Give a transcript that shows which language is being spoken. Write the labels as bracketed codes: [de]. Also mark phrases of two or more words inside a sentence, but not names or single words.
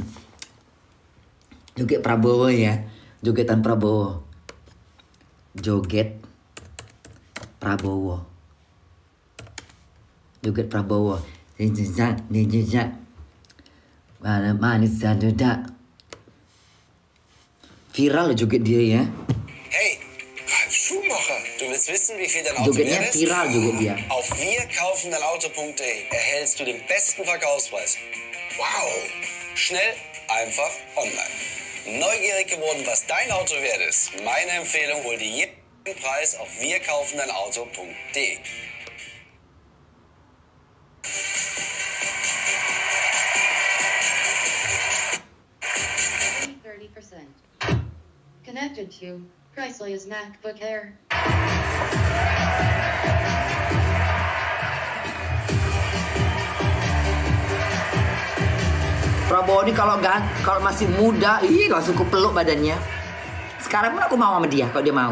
[id] Joget Prabowo ya. Jogetan Prabowo. Joget Prabowo. Joget Prabowo. Jejak. Mana manis dan duda. Viral joget dia ya. [de] Hey, Ralf Schumacher, du willst wissen, wie viel dein Auto [id] Jogetnya [de] wert ist? [id] viral joget dia. [de] Auf wirkaufendeinauto.de erhältst du den besten Verkaufspreis. Wow! Schnell, einfach, online. Neugierig geworden, was dein Auto wert ist? Meine Empfehlung, hol dir jeden Preis auf wirkaufendeinauto.de. [en] Connected to Chrysler's MacBook Air. [id] Prabowo ini kalau masih muda, langsung kupeluk badannya. Sekarang pun aku mau sama dia kalau dia mau.